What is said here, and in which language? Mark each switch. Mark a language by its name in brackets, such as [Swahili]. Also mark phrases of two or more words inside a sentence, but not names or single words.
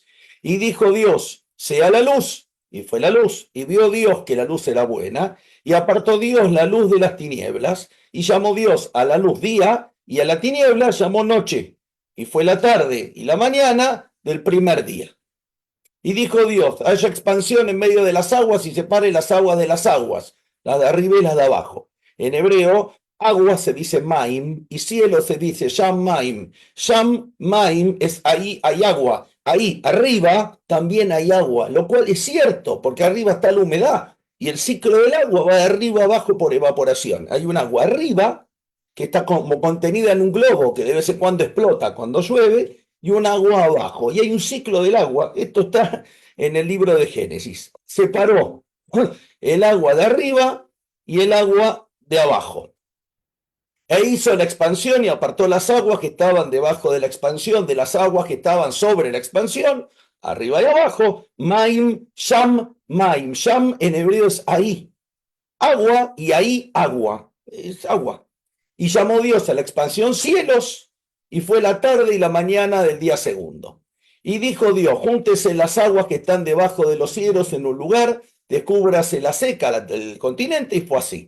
[Spanish] Y dijo Dios, sea la luz, y fue la luz, y vio Dios que la luz era buena, y apartó Dios la luz de las tinieblas, y llamó Dios a la luz día, y a la tiniebla llamó noche, y fue la tarde y la mañana del primer día. Y dijo Dios, haya expansión en medio de las aguas y separe las aguas de las aguas, las de arriba y las de abajo. En hebreo, agua se dice maim y cielo se dice [Hebrew] שם מים. שם מים [Spanish] es ahí hay agua. Ahí arriba también hay agua, lo cual es cierto, porque arriba está la humedad. Y el ciclo del agua va de arriba abajo por evaporación. Hay un agua arriba que está como contenida en un globo que de vez en cuando explota cuando llueve, y un agua abajo. Y hay un ciclo del agua. Esto está en el libro de Génesis. Separó el agua de arriba y el agua de abajo. E hizo la expansión y apartó las aguas que estaban debajo de la expansión de las aguas que estaban sobre la expansión, arriba y abajo. [Hebrew] מים, שם, מים. [Spanish] Sham en hebreo es ahí. Agua y ahí agua. Es agua. Y llamó Dios a la expansión cielos, y fue la tarde y la mañana del día segundo. Y dijo Dios, júntese las aguas que están debajo de los cielos en un lugar, descúbrase la seca del continente, y fue así.